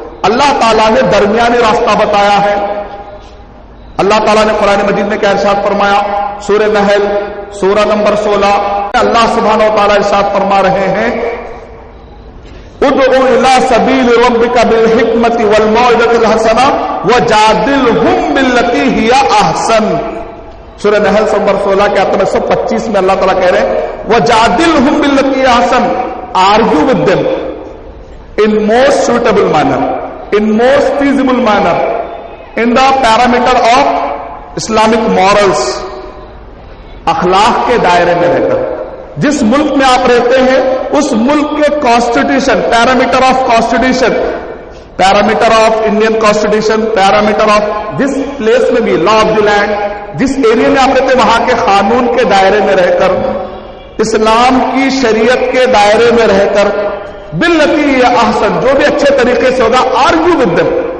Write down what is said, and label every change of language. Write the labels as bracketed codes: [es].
[ur] اللہ تعالیٰ نے درمیانی راستہ بتایا ہے. اللہ تعالیٰ نے قرآن مجید میں کیا ارشاد فرمایا؟ سورہ نحل سورہ نمبر 16 اللہ سبحانہ و تعالیٰ ارشاد فرما رہے ہیں [ar] ادعو الی سبیل ربک بالحکمت والموعظۃ الحسنہ وجادلہم باللتی ہی احسن. [ur] سورہ نحل نمبر 16 کے آیت 125 میں اللہ تعالیٰ کہہ رہے ہیں [ar] وجادلہم باللتی ہی احسن. [en] argue with them in most suitable manner, in most feasible manner, in the parameter of Islamic morals. [ur] اخلاق کے دائرے میں رہ کر جس ملک میں آپ رہتے ہیں اس ملک کے constitution, parameter of constitution, parameter of Indian constitution, parameter of جس پلیس میں بھی [en] law of the land, [ur] جس ایریا میں آپ رہتے ہیں وہاں کے قانون کے دائرے میں رہ کر، اسلام کی شریعت کے دائرے میں رہ کر باللتی یا احسن، جو بھی اچھے طریقے سے ہوگا، [en] Argue with them.